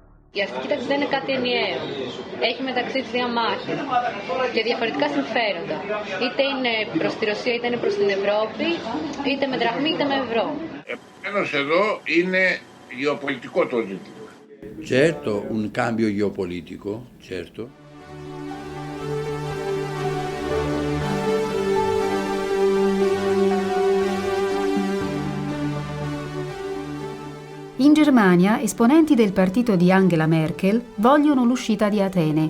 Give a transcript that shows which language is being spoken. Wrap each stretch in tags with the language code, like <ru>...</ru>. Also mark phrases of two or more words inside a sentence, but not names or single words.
<el>Η αστική τάξη δεν είναι κάτι ενιαίο. Έχει μεταξύ της διαμάχες και διαφορετικά συμφέροντα. Είτε είναι προς τη Ρωσία, είτε είναι προς την Ευρώπη, είτε με δραχμή, είτε με ευρώ. Επομένως εδώ είναι γεωπολιτικό το ζήτημα.</el> <it>Certo, un cambio geopolitico, certo. In Germania, esponenti del partito di Angela Merkel vogliono l'uscita di Atene.</it>